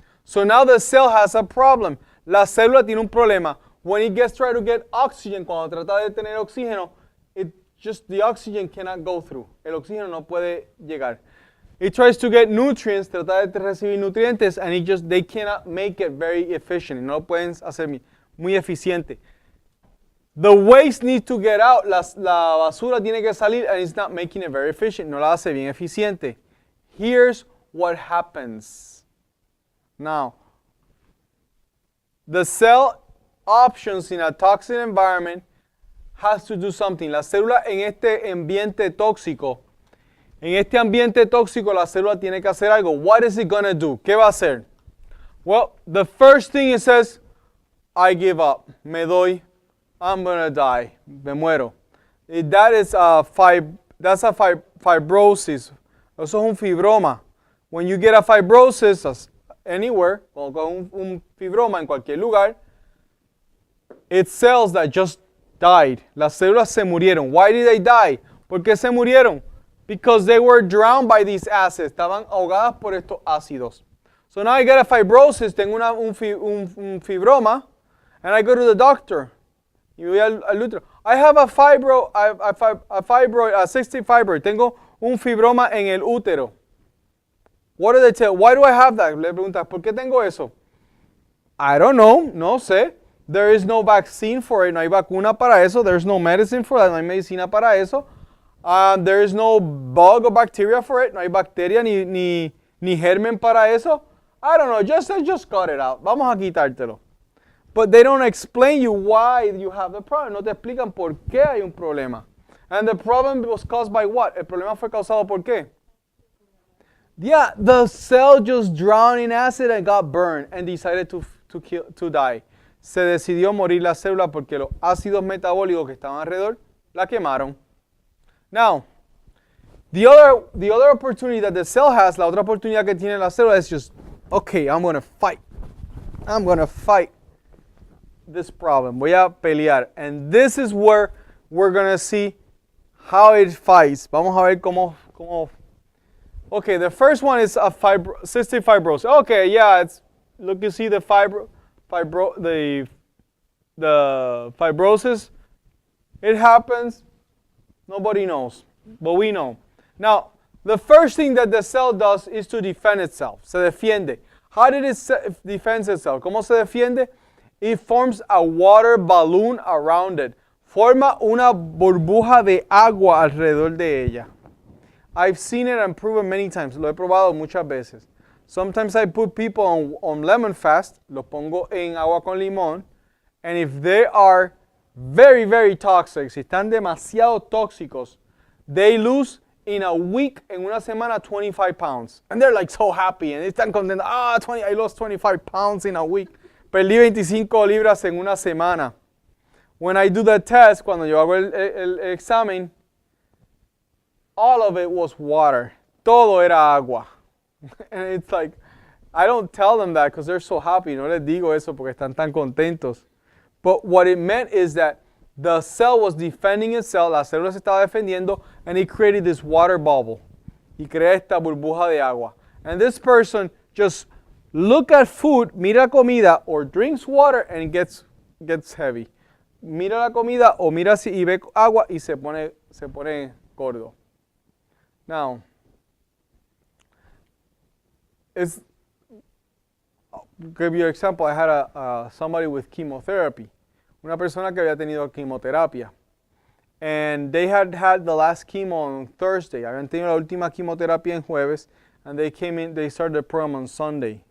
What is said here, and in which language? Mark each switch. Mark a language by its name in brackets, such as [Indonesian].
[English] So now the cell has a problem. [Spanish] La célula tiene un problema. [English] When it gets try to get oxygen, [Spanish] cuando trata de tener oxígeno, [English] the oxygen cannot go through. [Spanish] El oxígeno no puede llegar. [English] It tries to get nutrients, [Spanish] trata de recibir nutrientes, [English] and they cannot make it very efficient. [Spanish] No lo pueden hacer muy eficiente. [English] The waste needs to get out. [Spanish] La basura tiene que salir, [English] and it's not making it very efficient. [Spanish] No la hace bien eficiente. [English] Here's what happens. Now, the cell options in a toxic environment has to do something. [Spanish] La célula en este ambiente tóxico, la célula tiene que hacer algo. [English] What is it going to do? [Spanish] ¿Qué va a hacer? [English] Well, the first thing it says, I give up. [Spanish] Me doy. [English] I'm going to die. [Spanish] Me muero. [English] That's a fibrosis. [Spanish] Eso es un fibroma. [English] When you get a fibrosis anywhere, [Spanish] con un fibroma en cualquier lugar, [English] it's cells that just died. [Spanish] Las células se murieron. [English] Why did they die? [Spanish] ¿Por qué se murieron? [English] Because they were drowned by these acids. [Spanish] Estaban ahogadas por estos ácidos. [English] So now I get a fibrosis, [Spanish] tengo un fibroma, [English] and I go to the doctor. [Spanish] Y voy al útero. [English] I have a fibroid, a cystic fibroid. [Spanish] Tengo un fibroma en el útero. [English] What do they tell? Why do I have that? [Spanish] Le preguntas, ¿por qué tengo eso? [English] I don't know, [Spanish] no sé. [English] There is no vaccine for it. [Spanish] No hay vacuna para eso. [English] There's no medicine for that. [Spanish] No hay medicina para eso. [English] There is no bug or bacteria for it. [Spanish] No hay bacteria ni germen para eso. [English] I don't know. Just cut it out. [Spanish] Vamos a quitártelo. [English] But they don't explain you why you have the problem. [Spanish] No te explican por qué hay un problema. [English] And the problem was caused by what? [Spanish] El problema fue causado por qué? [English] Yeah, the cell just drowned in acid and got burned and decided to die. [Spanish] Se decidió morir la célula porque los ácidos metabólicos que estaban alrededor la quemaron. [English] Now, the other opportunity that the cell has, [Spanish] la otra oportunidad que tiene la célula [English] is just, okay, I'm going to fight. I'm going to fight this problem. [Spanish] Voy a pelear. [English] And this is where we're going to see how it fights. [Spanish] Vamos a ver cómo. [English] Okay, the first one is a cystic fibrosis. Okay, yeah, look, you see the fibrosis. It happens. Nobody knows, but we know. Now, the first thing that the cell does is to defend itself. [Spanish] Se defiende. [English] How did it defend itself? [Spanish] ¿Cómo se defiende? [English] It forms a water balloon around it. [Spanish] Forma una burbuja de agua alrededor de ella. [English] I've seen it and proven many times. [Spanish] Lo he probado muchas veces. [English] Sometimes I put people on lemon fast. [Spanish] Los pongo en agua con limón. [English] And if they are very, very toxic, [Spanish] si están demasiado tóxicos, [English] they lose in a week, [Spanish] en una semana, [English] 25 pounds. And they're like so happy. And [Spanish] están contentos. [English] I lost 25 pounds in a week. [Spanish] Perdí 25 libras en una semana. [English] When I do the test, [Spanish] cuando yo hago el examen, [English] all of it was water. [Spanish] Todo era agua. [English] And it's like, I don't tell them that because they're so happy. [Spanish] No les digo eso porque están tan contentos. [English] But what it meant is that the cell was defending itself, [Spanish] la célula se estaba defendiendo, [English] and it created this water bubble. [Spanish] Y crea esta burbuja de agua. [English] And this person just look at food, [Spanish] mira comida, [English] or drinks water, and gets heavy. [Spanish] mira la comida o mira si y ve agua y se pone gordo. [English] Now, give you an example. I had somebody with chemotherapy. [Spanish] Una persona que había tenido quimioterapia. [English] And they had the last chemo on Thursday. [Spanish] Habían tenido la última quimioterapia en jueves. [English] And they started the program on Sunday.